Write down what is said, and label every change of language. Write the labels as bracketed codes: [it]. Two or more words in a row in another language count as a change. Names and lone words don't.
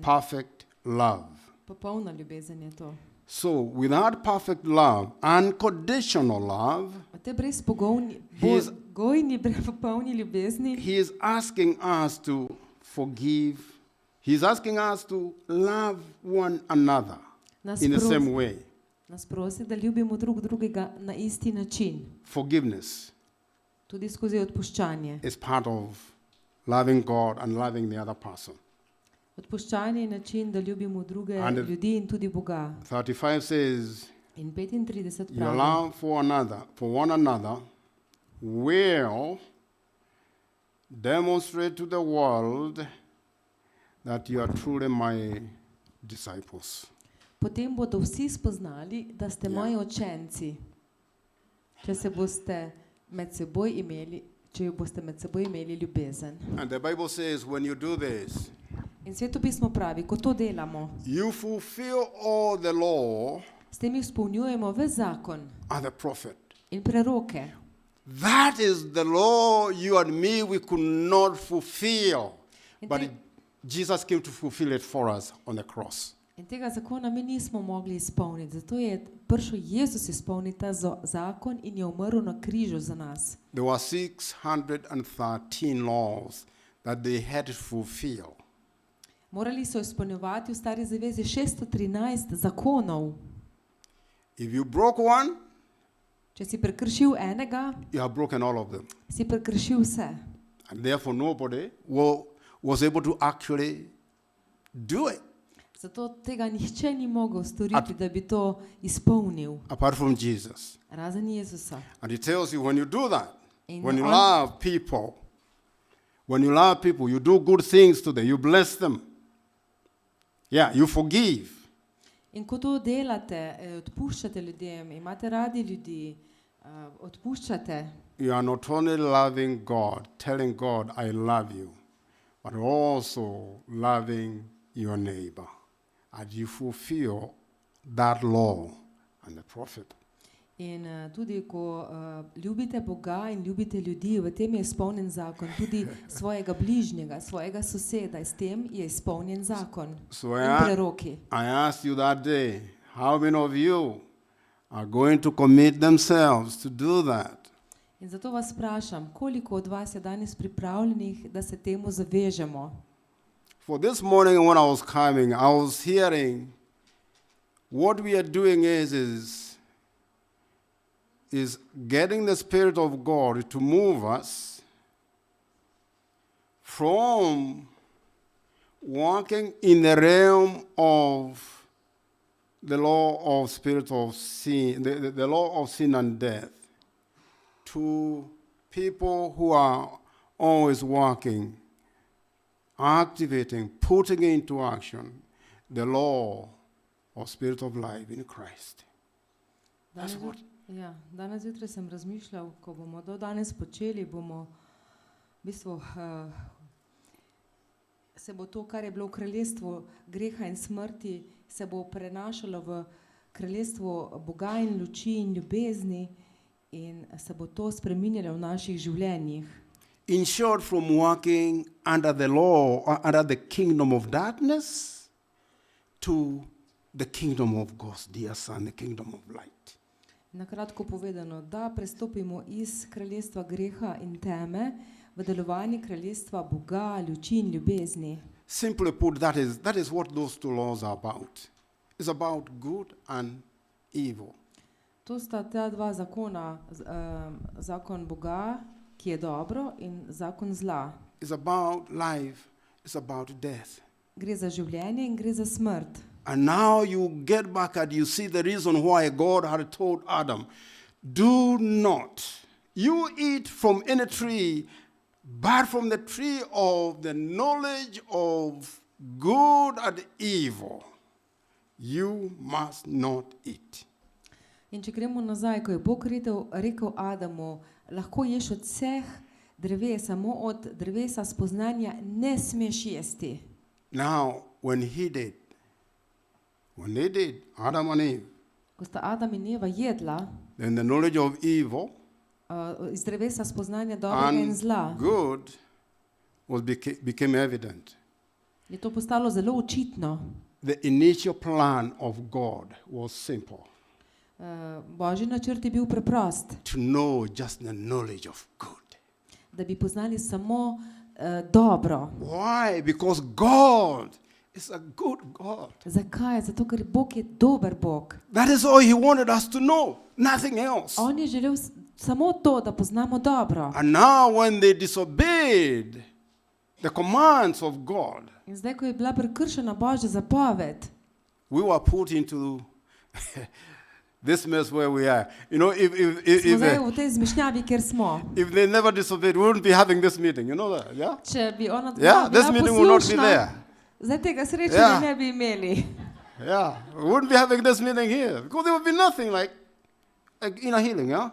[en] Perfect love. [sl] Popolna ljubezen je to. [en] So, without perfect love, unconditional love, [sl] A te brezpogojni, [en] He's- [sl] pogojni, popolni ljubezni, [en] He is asking us to forgive. He's asking us to love one another [sl] nas, [en] in the [sl] prosi, [en] same way. [sl] nas prosi, da ljubimo drug drugega na isti način. [en] Forgiveness [sl] Tudi skozi odpuščanje. [en] is part of loving God and loving the other person. [sl] Odpuščanje je način, da ljubimo druge [en] And the- [sl] ljudi in tudi Boga. [en] 35 says, [sl] In 35 [en] your [sl] pravi, [en] love for one another will demonstrate to the world that you are truly my disciples. [sl] potem bodo vsi spoznali, da ste Ja. moji učenci, če se boste med seboj imeli, če boste med seboj imeli ljubezen. [en] And the Bible says when you do this, [sl] In Sveto pismo pravi, ko to delamo, [en] you fulfill all the law [sl] s tem izpolnjujemo ves zakon [en] and the prophet. [sl] in preroke. [en] That is the law you and me we could not fulfill. [sl] In, [en] But [sl] te, [en] Jesus came to fulfill it for us on the cross. [sl] in tega zakona mi nismo mogli izpolniti, zato je prišel Jezus izpolniti ta zakon in je umrl na križu za nas. [en] There were 613 laws that they had to fulfill. [sl] Morali so izpolnjevati v Stari zavezi 613 zakonov. [en] If you broke one, [sl] Če si prekršil enega, [en] you have broken all of them. [sl] si prekršil vse. [en] And therefore nobody was able to actually do it [sl] Zato tega nihče ni mogel storiti, da bi to izpolnil, [en] apart from Jesus. [sl] razen Jezusa. [en] And he tells you when you do that, [sl] In [en] when you [sl] on- [en] love people, you do good things to them, you bless them. Yeah, you forgive. [sl] In ko to delate, odpuščate ljudem, imate radi ljudi, odpuščate, [en] You are not only loving God, telling God, I love you, but also loving your neighbor. And you fulfill that law and the prophet. [sl] in tudi ko ljubite Boga in ljubite ljudi, v tem je izpolnjen zakon, tudi svojega bližnjega, svojega soseda, s tem je izpolnjen zakon [en] So [sl] in preroki. [en] I asked you that day, how many of you are going to commit themselves to do that? [sl] In zato vas sprašam, koliko od vas je danes pripravljenih, da se temu zavežemo? [en] For this morning when I was coming, I was hearing what we are doing is getting the Spirit of God to move us from walking in the realm of the law of spirit of sin, the law of sin and death, to people who are always walking, activating, putting into action the law of spirit of life in Christ. That's [sl] Danes, [en] what [sl] ja, danes zjutraj sem razmišljal, ko bomo do danes počeli, bomo v bistvu se bo to, kar je bilo v kraljestvu greha in smrti, se bo prenašalo v kraljestvo Boga in luči in ljubezni in se bo to spreminjalo v naših življenjih. [en] In short, from walking under the law, or under the kingdom of darkness, to the kingdom of God's dear Son, the kingdom of light. [sl] Na kratko povedano, da prestopimo iz kraljestva greha in teme v delovanje kraljestva Boga, luči in ljubezni. [en] Simply put, that is what those two laws are about. It's about good and evil. [sl] To sta ta dva zakona, zakon Boga, ki je dobro, in zakon zla. [en] It's about life. It's about death. [sl] Gre za življenje in gre za smrt. [en] And now you get back and you see the reason why God had told Adam, do not, you eat from any tree, But from the tree of the knowledge of good and evil, you must not eat. [sl] In če gremo nazaj, ko je Bog rekel Adamu, lahko ješ od vseh dreves, samo od drevesa spoznanja ne smeš jesti. [en] Now, when they did, Adam and Eve, [sl] Ko sta Adam in Eva jedla [en] then the knowledge of evil [sl] iz drevesa spoznanja dobrega in [en] and [sl] zla, [en] good became evident. [sl] je to postalo zelo očitno. [en] The initial plan of God was simple, [sl] Božji načrt je bil preprost, [en] to know just the knowledge of good. [sl] da bi poznali samo dobro. [en] Why? Because God is a good God. [sl] Zakaj? Zato, ker Bog je dober Bog. [en] That is all He wanted us to know, nothing else. [sl] On je želel samo to, da poznamo dobro. [en] And now when they disobeyed the commands of God, [sl] In zdaj, ko je bila prekršena Božja zapoved, [en] we were put into this mess where we are. You know, [sl] smo zdaj v tej zmešnjavi, kjer smo. [en] if they never disobeyed, we wouldn't be having this meeting. You know that, yeah? [sl] Če bi ona [en] Yeah, this [sl] bila [en] meeting will not be [sl] poslušna, [en] there. [sl] zdaj tega srečanja [en] Yeah. [sl] ne bi imeli. [en] Yeah, we wouldn't be having this meeting here because there would be nothing like inner healing, yeah?